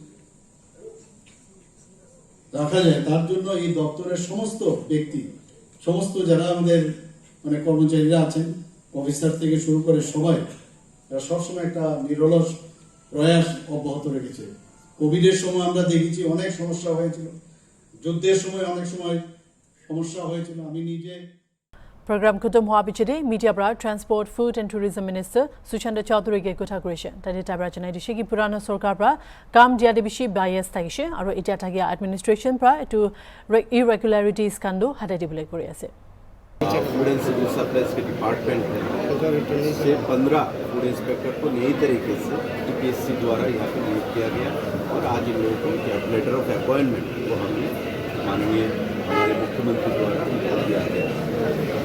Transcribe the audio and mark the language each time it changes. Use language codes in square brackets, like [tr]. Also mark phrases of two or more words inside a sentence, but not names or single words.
[bn] রাখা যায় তার জন্য এই দপ্তরের সমস্ত ব্যক্তি সমস্ত যারা আমাদের মানে কর্মচারীরা আছেন অফিসার থেকে শুরু করে সবাই সবসময় একটা নিরলস প্রয়াস অব্যাহত রেখেছে কোভিডের সময় আমরা দেখেছি অনেক সমস্যা হয়েছিল যুদ্ধের সময় অনেক সময় সমস্যা হয়েছিল আমি নিজে [nag] Program kutum hua bichide media bra [en] transport food and tourism minister [nag] Suchanda Chaudhary ge kotha korise tade tabra janai dishe ki purana sarkar bra kam dia de bishi bias taise aro etia thagia administration bra etu irregularities kando hata dibule kori ase [hi] फूड एंड सिविल सप्लाईज के डिपार्टमेंट है से 15 फूड इंस्पेक्टर को नई तरीके से टीपीएससी द्वारा यहाँ पे नियुक्त किया गया और आज इन लोगों को [en] letter of appointment [hi] वो हमने माननीय हमारे मुख्यमंत्री द्वारा दिया गया।